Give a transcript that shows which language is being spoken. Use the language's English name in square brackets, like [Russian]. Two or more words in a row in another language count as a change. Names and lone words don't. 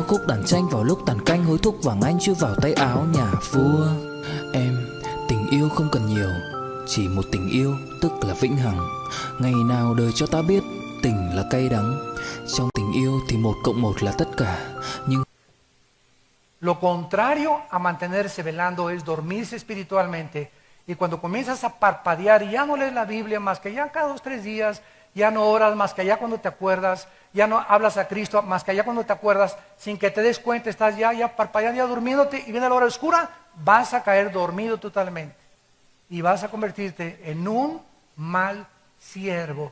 [Vietnamese] Khúc đàn tranh vào lúc tàn canh, hối thúc vàng anh chưa vào tay áo nhà vua. Em, tình yêu không cần nhiều, chỉ một tình yêu tức là vĩnh hằng. Ngày nào đời cho ta biết tình là cay đắng. Trong tình yêu thì 1 + 1 là tất cả. Nhưng [Spanish] lo contrario a mantenerse velando es dormirse espiritualmente. Y cuando comienzas a parpadear y ya no lees la Biblia más que ya cada 2 o 3 días, ya no oras más que allá cuando te acuerdas, ya no hablas a Cristo más que allá cuando te acuerdas, sin que te des cuenta estás ya parpadeando, ya durmiéndote, y viene la hora oscura, vas a caer dormido totalmente y vas a convertirte en un mal siervo.